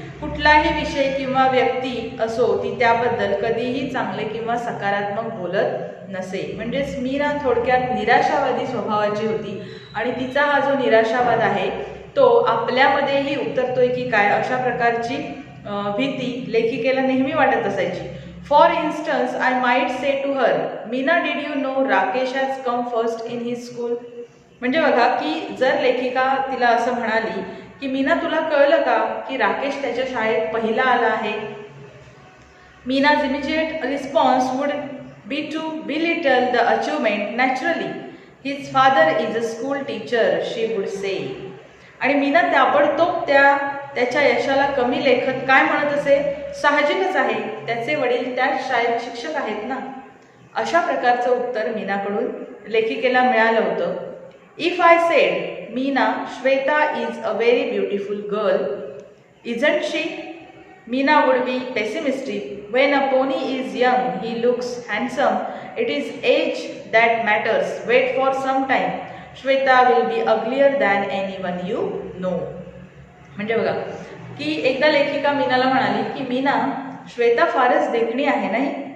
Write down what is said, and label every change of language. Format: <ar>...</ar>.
<mr>कुठलाही विषय किंवा व्यक्ती असो, ती त्याबद्दल कधीही चांगले किंवा सकारात्मक बोलत नसे. म्हणजेच मीना थोडक्यात निराशावादी स्वभावाची होती आणि तिचा हा जो निराशावाद आहे तो आपल्यामध्येही उतरतोय की काय, अशा प्रकारची भीती लेखिकेला नेहमी वाटत असायची.</mr> <en>For instance, I might say to her, Meena did you know Rakesh has come first in his school.</en> <mr>म्हणजे बघा की जर लेखिका तिला असं म्हणाली की मीना, तुला कळलं का की राकेश त्याच्या शाळेत पहिला आला आहे.</mr> <en>Meena's immediate response would be to belittle the achievement. Naturally, his father is a school teacher, she would say.</en> <mr>आणि मीना ताबडतोब त्याच्या यशाला कमी लेखत काय म्हणत असे? साहजिकच आहे, त्याचे वडील त्या शाळेत शिक्षक आहेत ना. अशा प्रकारचं उत्तर मीनाकडून लेखिकेला मिळालं होतं.</mr> <en>If I said, Meena, Shweta is a very beautiful girl, isn't she? Meena would be pessimistic. When a pony is young, he looks handsome. It is age that matters. Wait for some time. Shweta will be uglier than anyone you know.</en> <mr>म्हणजे बघा की एकदा लेखिका मीनाला म्हणाली की मीना, श्वेता फारच देखणी आहे नाही.</mr>